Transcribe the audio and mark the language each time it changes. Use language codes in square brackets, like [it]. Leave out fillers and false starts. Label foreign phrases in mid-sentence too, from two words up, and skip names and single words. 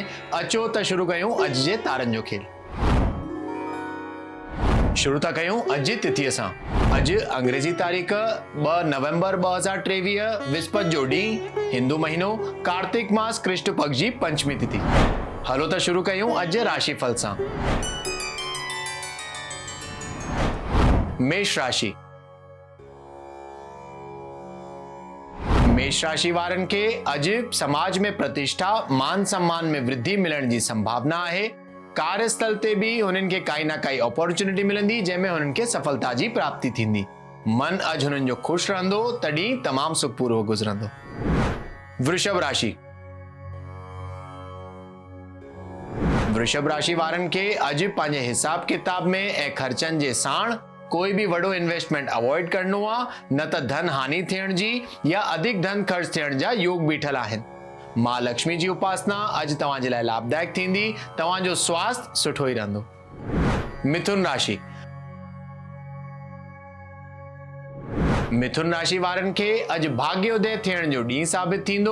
[sd] अचो त शुरू कयूं अॼु जे तारनि जो खेल। शुरू था कयूं अॼु जी तिथीअ सां। अॼु अंग्रेजी तारीख़ 2 नवंबर 2023 विस्पति जो ॾींहुं, हिंदू महीनो कार्तिक मास कृष्ण पक्ष जी पंचमी तिथि। हलो त शुरू कयूं अॼु जे राशिफल सां। मेष राशि। मेष राशि वारनि खे अॼु समाज में प्रतिष्ठा मान सम्मान में वृद्धि मिलण जी संभावना आहे। कार्यस्थल ते भी हुननि खे काई ना काई अपॉर्चुनिटी मिलंदी जंहिंमें हुननि खे सफलता जी प्राप्ति थींदी। मन अॼु हुननि जो खुश रहंदो, तॾहिं तमामु सुखपूर्वक गुज़रंदो। वृषभ राशि। वृषभ राशि वारनि खे अॼु पंहिंजे हिसाब किताब में ऐं ख़र्चनि जे साण कोई भी वड़ो [en] investment avoid [sd] करनो आ, न त धन हानि थियण जी या अधिक धन खर्च थियण जा योग बीठल आहिनि। मां लक्ष्मी जी उपासना अॼु तव्हां जे लाइ लाभदायक थींदी। तव्हां जो स्वास्थ्य सुठो ई रहंदो। मिथुन राशि। मिथुन राशि वारनि खे अॼु भाग्योदय थियण जो ॾींहुं साबित थींदो।